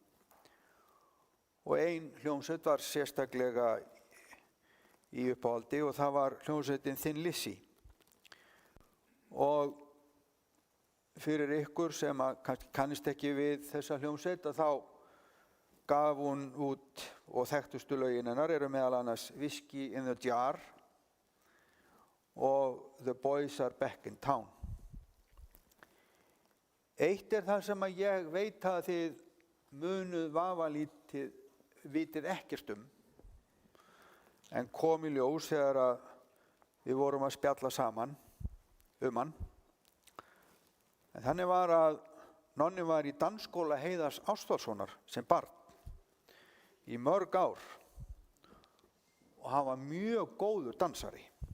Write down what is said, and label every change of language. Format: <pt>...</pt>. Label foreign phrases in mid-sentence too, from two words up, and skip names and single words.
<is>Og ein hljómsveit var sérstaklega í uppáhaldi og það var hljómsveitin Thin Lizzy. Og fyrir ykkur sem kannist ekki við þessa hljómsveit þá gaf hún út og þekktustu lögin hennar eru meðal annars Whiskey in the Jar og The Boys Are Back in Town. Eitt það sem að ég veit að þið munuð vafalítið vitið ekkert en kom í ljós þegar að við vorum að spjalla saman hann. En þannig var að Nonni var í dansskóla Heiðars Ástvaldssonar sem barn í mörg ár og hann var mjög góður dansari.</is>